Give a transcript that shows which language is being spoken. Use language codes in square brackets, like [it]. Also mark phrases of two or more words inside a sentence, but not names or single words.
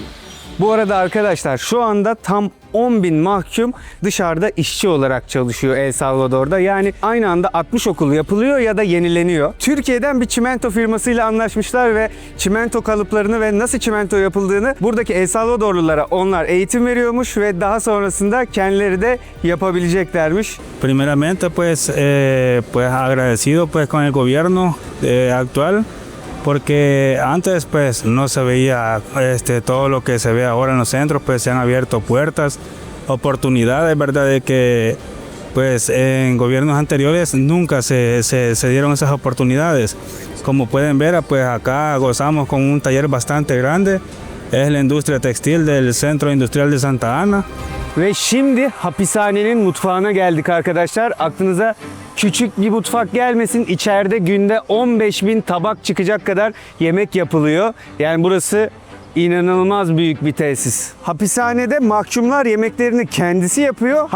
[tr] Bu arada arkadaşlar şu anda tam 10.000 mahkum dışarıda işçi olarak çalışıyor El Salvador'da. Yani aynı anda 60 okul yapılıyor ya da yenileniyor. Türkiye'den bir çimento firmasıyla anlaşmışlar ve çimento kalıplarını ve nasıl çimento yapıldığını buradaki El Salvadorlulara onlar eğitim veriyormuş ve daha sonrasında kendileri de yapabileceklermiş. [es] Primeramente, pues agradecido pues con el gobierno actual. Porque antes pues no se veía todo lo que se ve ahora en los centros, pues se han abierto puertas, oportunidades, verdad, de que pues en gobiernos anteriores nunca se dieron esas oportunidades. Como pueden ver, pues acá gozamos con un taller bastante grande, es la industria textil del Centro Industrial de Santa Ana. [tr] Ve şimdi hapishanenin mutfağına geldik arkadaşlar. Aklınıza küçük bir mutfak gelmesin. İçeride günde 15.000 tabak çıkacak kadar yemek yapılıyor. Yani burası İnanılmaz büyük bir tesis. Hapishanede mahkumlar yemeklerini kendisi yapıyor.